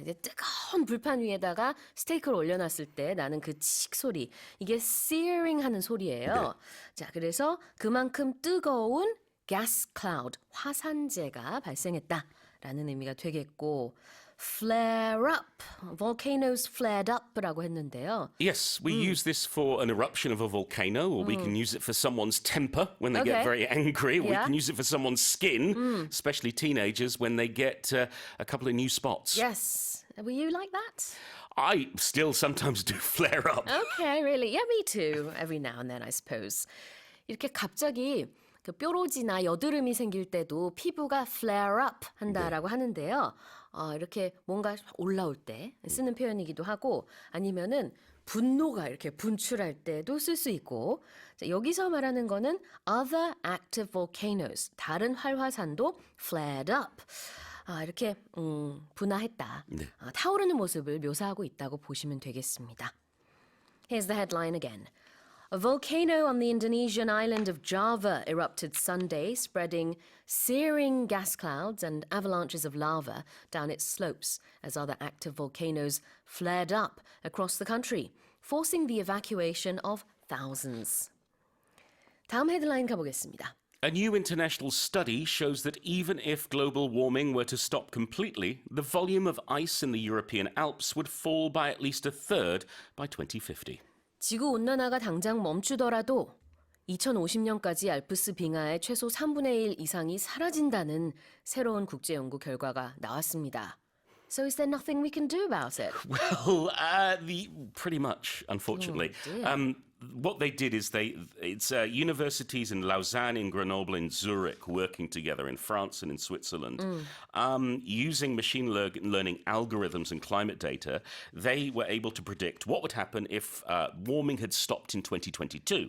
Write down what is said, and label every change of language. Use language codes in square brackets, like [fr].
[ko] 이제 뜨거운 불판 위에다가 스테이크를 올려놨을 때 나는 그 칙 소리. 이게 searing 하는 소리예요. 자, 그래서 그만큼 뜨거운 gas cloud, 화산재가 발생했다라는 의미가 되겠고 flare up, volcanoes flared up라고 했는데요. [en] Yes, we use this for an eruption of a volcano, or we can use it for someone's temper when they get very angry. Or we can use it for someone's skin, especially teenagers, when they get a couple of new spots. Yes. Were you like that? I still sometimes do flare up. Okay, really? Yeah, me too. Every now and then, I suppose. [ko] 이렇게 갑자기 그 뾰루지나 여드름이 생길 때도 피부가 flare up 한다라고 하는데요. 이렇게 뭔가 올라올 때 쓰는 표현이기도 하고 아니면은 분노가 이렇게 분출할 때도 쓸 수 있고 자, 여기서 말하는 거는 [en] other active volcanoes, [ko] 다른 활화산도 flared up. 이렇게 분화했다. 네. 타오르는 모습을 묘사하고 있다고 보시면 되겠습니다. [en] Here's the headline again. A volcano on the Indonesian island of Java erupted Sunday, spreading searing gas clouds and avalanches of lava down its slopes as other active volcanoes flared up across the country, forcing the evacuation of thousands. [ko] 다음 헤드라인 가보겠습니다. [en] A new international study shows that even if global warming were to stop completely, the volume of ice in the European Alps would fall by at least a third by 2050. [ko] 지구 온난화가 당장 멈추더라도 2050년까지 알프스 빙하의 최소 3분의 1 이상이 사라진다는 새로운 국제 연구 결과가 나왔습니다. [en] So is there nothing we can do about it? Well, pretty much, unfortunately. What they did is it's universities in Lausanne, in Grenoble, in Zurich working together in France and in Switzerland. Using machine learning algorithms and climate data, they were able to predict what would happen if warming had stopped in 2022.